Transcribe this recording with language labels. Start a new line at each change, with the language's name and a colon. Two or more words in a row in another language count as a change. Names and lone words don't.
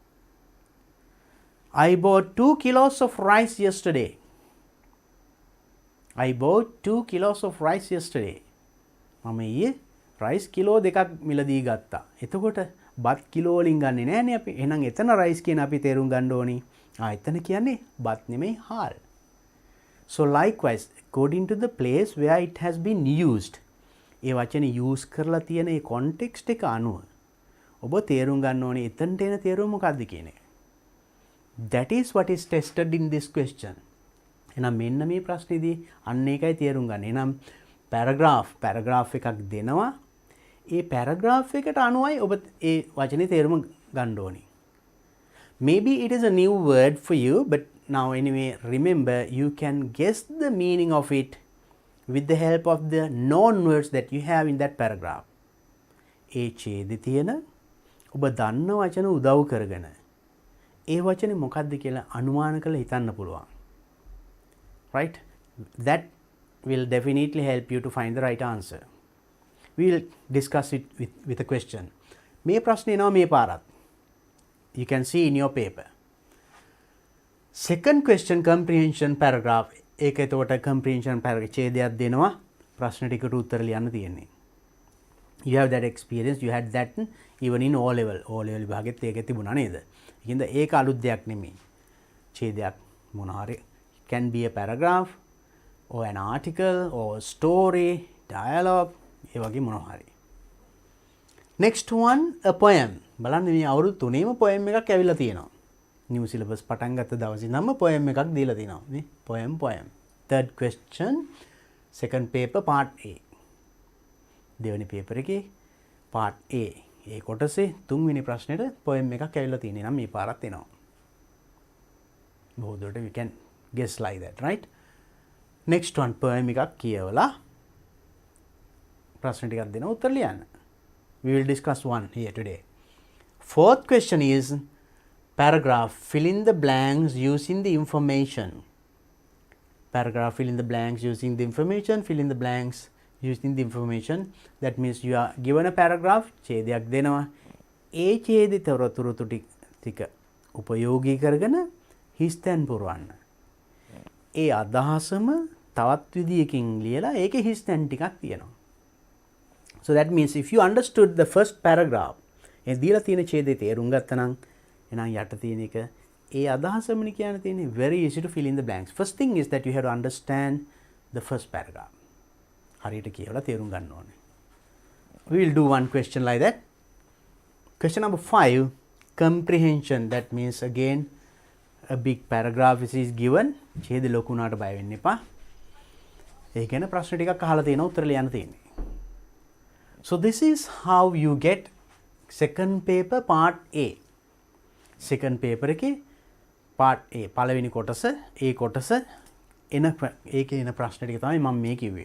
English: I bought 2 kilos of rice yesterday. I bought 2 kilos of rice yesterday.
Sinhala: මම ඊයේ rice කිලෝ දෙකක් මිලදී ගත්තා. එතකොට බත් කිලෝ වලින් ගන්නෙ නෑනේ අපි. එහෙනම් එතන rice කියන අපි තේරුම් ගන්න ඕනි. එතන කියන්නේ බත් නෙමෙයි හාල්.
English: So likewise, according to the place where it has been used,
Sinhala: ඒ වචනේ use කරලා තියෙන ඒ context එක අනුව ඔබ තේරුම් ගන්න ඕනේ එතනට එන තේරුම මොකක්ද කියන එක.
English: That is what is tested in this question.
Sinhala: එහෙනම් මෙන්න මේ ප්‍රශ්නේදී අන්න ඒකයි තේරුම් ගන්න. එහෙනම් paragraph එකක් දෙනවා. ඒ paragraph එකට අනුවයි ඔබ ඒ වචනේ තේරුම ගන්න ඕනේ.
English: Maybe it is a new word for you, but now anyway remember you can guess the meaning of it with the help of the known words that you have in that paragraph.
Sinhala: ඒ ඡේදෙ තියෙන ඔබ දන්න වචන උදව් කරගෙන ඒ වචනේ මොකක්ද කියලා අනුමාන කරලා හිතන්න පුළුවන්.
English: Right? That will definitely help you to find the right answer. We will discuss it with a question.
Sinhala: මේ ප්‍රශ්නේ එනවා මේ පාරත්.
English: You can see in your paper. Second question, comprehension paragraph.
Sinhala: ඒක එතකොට
English: comprehension paragraph
Sinhala: ඡේදයක් දෙනවා. ප්‍රශ්න ටිකට උත්තර ලියන්න තියෙන්නේ.
English: You have that experience, you had that even in O level.
Sinhala: O level විභාගෙත් ඒක තිබුණා නේද? ඒකින්ද ඒක අලුත් දෙයක් නෙමෙයි. ඡේදයක් මොන හරි
English: can be a paragraph or an article or a story, dialogue,
Sinhala: ඒ වගේ මොනවා හරි.
English: Next one, a poem.
Sinhala: බලන්න මේ අවුරුදු 3ේම poem එකක් ඇවිල්ලා තියෙනවා.
English: New syllabus
Sinhala: පටන් ගත්ත දවසේ නම් poem එකක් දීලා තිනවා. නේ poem.
English: Third question, second paper part A.
Sinhala: දෙවෙනි paper එකේ
English: part A.
Sinhala: ඒ කොටසේ තුන්වෙනි ප්‍රශ්නෙට poem එකක් ඇවිල්ලා තියෙනවා නම් මේ පාරත් එනවා. බොහෝ දුරට
English: we can guess like that, right? Next one,
Sinhala: poem එකක් කියවලා ප්‍රශ්න ටිකක් දෙනවා උත්තර ලියන්න.
English: We will discuss one here today. Fourth question is paragraph, fill in the blanks using the information. Paragraph, fill in the blanks using the information, fill in the blanks using the information. That means you are given a paragraph,
Sinhala: ඡේදයක් දෙනවා. ඒ ඡේදෙ තොරතුරු ටික උපයෝගී කරගෙන හිස්තැන් පුරවන්න. ඒ අදහසම තවත් විදියකින් ලියලා ඒකේ හිස්තැන් ටිකක් තියෙනවා.
English: So that means if you understood the first paragraph,
Sinhala: ඒ දීලා තියෙන ඡේදේ තේරුම් ගත්තා නම් එහෙනම් යට තියෙන එක ඒ අදහසමනේ කියන්න තියෙන්නේ.
English: Very easy to fill in the blanks. First thing is that you have to understand the first paragraph.
Sinhala: හරියට කියවලා තේරුම් ගන්න ඕනේ.
English: We will do one question like that. Question number 5, comprehension. That means again a big paragraph is given.
Sinhala: ඡේද ලොකු උනාට බය වෙන්න එපා. ඒ කියන්නේ ප්‍රශ්න ටිකක් අහලා තියෙනවා උත්තර ලියන්න තියෙන්නේ.
English: So this is how you get second paper part A. Second paper
Sinhala: එකේ
English: part A
Sinhala: පළවෙනි කොටස ඒ කොටස එන ඒකේ එන ප්‍රශ්න ටික තමයි මම මේ කිව්වේ.